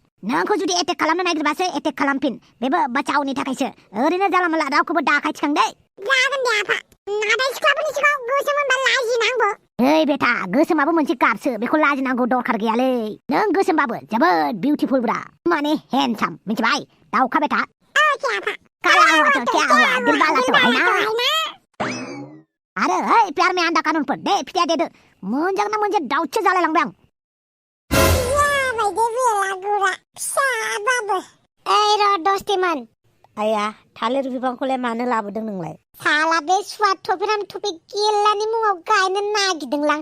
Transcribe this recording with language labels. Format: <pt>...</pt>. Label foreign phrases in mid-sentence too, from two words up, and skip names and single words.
<brx>नोंखौ जुदि एटेक खालामनो नागिरबासो एटेक खालामफिन, बेबो बाचावनि थाखायसो। ओरैनो जाला माला रावखौबो दाखाय थिखां दै। जागोन दे आफा, नाथाय सिख्लाफोरनि सिगाङाव गोसो मोनबा लाजिनांगौ। ओइ बेटा गोसोमाबो मोनसे गाबसो, बेखौ लाजिनांगौ दरखार गैयालै। नों गोसोमबाबो जोबोद बिउटिफुल ब्रा, माने हेन्डसाम मिथिबाय दाउखा बेटा। ओके आफा।</brx> <hi>काला हुआ तो क्या हुआ, दिल वाला तो है ना।</hi> <brx>अरे ओइ</brx> <hi>प्यार में</hi> <brx>आन्दा कानुनफोर दे फिथाया देदो, मोनजागोन ना मोनजा दाउटसो जालायलांबाय आं। जाबाय दे बेलागुरा फिसाबाबो। ओइ र' दस्तिमोन। आया थालिर बिफांखौलाय मानो लाबोदों नोंलाय? साला बे सुवा टपिराम टपिक गेललानि मुङाव गायनो नागिरदोंलां।</brx>